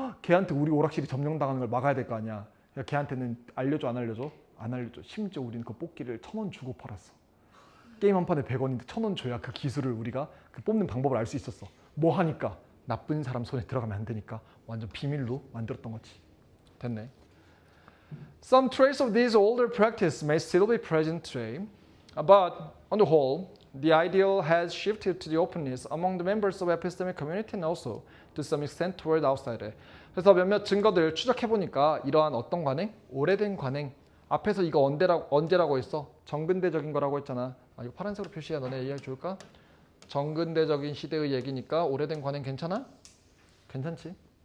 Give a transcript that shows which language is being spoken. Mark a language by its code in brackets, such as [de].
[ko] 걔한테 우리 오락실이 점령당하는 걸 막아야 될 거 아니야. 그러니까 걔한테는 알려줘 안 알려줘? 안 알려줘. 심지어 우리는 그 뽑기를 1,000원 주고 팔았어. 게임 한 판에 100원인데 1,000원 줘야 그 기술을 우리가 그 뽑는 방법을 알 수 있었어. 뭐 하니까? 나쁜 사람 손에 들어가면 안 되니까 완전 비밀로 만들었던 거지. 됐네. [en] Some trace of this older practice may still be present today, but on the whole, the ideal has shifted to the openness among the members of epistemic community and also to some extent toward outsider. [ko] 그래서 몇몇 증거들 추적해보니까 이러한 어떤 관행? 오래된 관행. 앞에서 이거 언제라고 했어? 정근대적인 거라고 했잖아. 이거 파란색으로 표시해. 너네 이해해 줄까? 정근대적인 시대의 얘기니까 오래된 관행 괜찮아? 괜찮지?